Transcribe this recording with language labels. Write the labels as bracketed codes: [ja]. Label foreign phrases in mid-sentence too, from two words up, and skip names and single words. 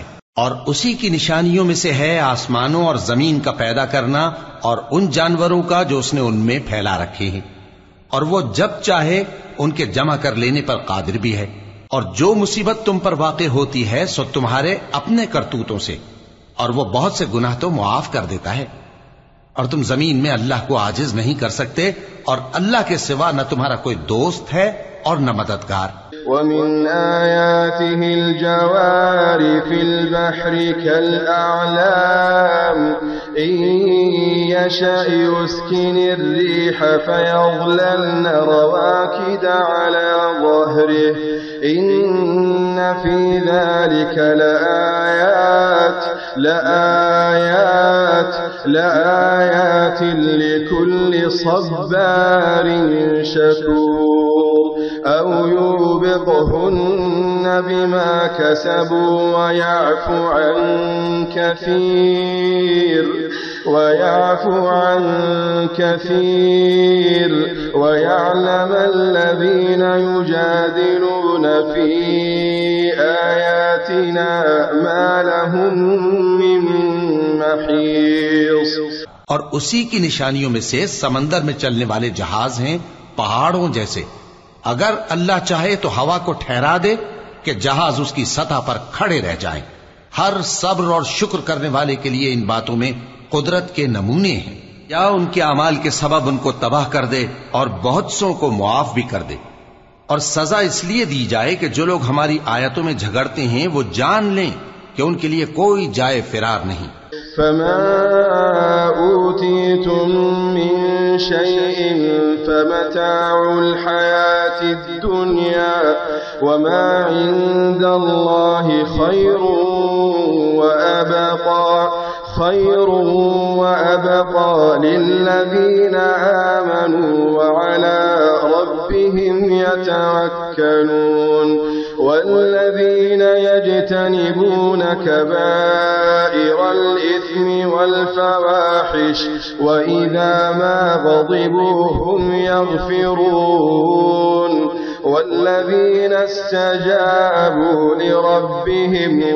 [ur] اور اسی کی نشانیوں میں سے ہے آسمانوں اور زمین کا پیدا کرنا اور ان جانوروں کا جو اس نے ان میں پھیلا رکھے ہیں، اور وہ جب چاہے ان کے جمع کر لینے پر قادر بھی ہے. اور جو مصیبت تم پر واقع ہوتی ہے سو تمہارے اپنے کرتوتوں سے، اور وہ بہت سے گناہ تو معاف کر دیتا ہے. اور تم زمین میں اللہ کو عاجز نہیں کر سکتے، اور اللہ کے سوا نہ تمہارا کوئی دوست ہے اور نہ مددگار. [ar] ومن آياته الجوار في البحر كالأعلام إن يشأ يسكن الريح فيظللن رواكد على ظهره إن في ذلك لآيات لكل صبار شكور أو يوبقهن بما كسبوا ويعف عن كثير ويعلم الذين يجادلون في آياتنا ما لهم من محيص. [ur] اور اسی کی نشانیوں میں سے سمندر میں چلنے والے جہاز ہیں پہاڑوں جیسے. اگر اللہ چاہے تو ہوا کو ٹھہرا دے کہ جہاز اس کی سطح پر کھڑے رہ جائیں. ہر صبر اور شکر کرنے والے کے لیے ان باتوں میں قدرت کے نمونے ہیں. یا ان کے اعمال کے سبب ان کو تباہ کر دے اور بہت سو کو معاف بھی کر دے. اور سزا اس لیے دی جائے کہ جو لوگ ہماری آیتوں میں جھگڑتے ہیں وہ جان لیں کہ ان کے لیے کوئی جائے فرار نہیں. [ar] فما أوتيتم من شيء فمتاع الحياة الدنيا وما عند الله خير وأبقى للذين آمنوا وعلى ربهم يتوكلون والذين يجتنبون كبائر الإثم والفواحش وإذا ما غضبوا هم يغفرون والذين استجابوا لربهم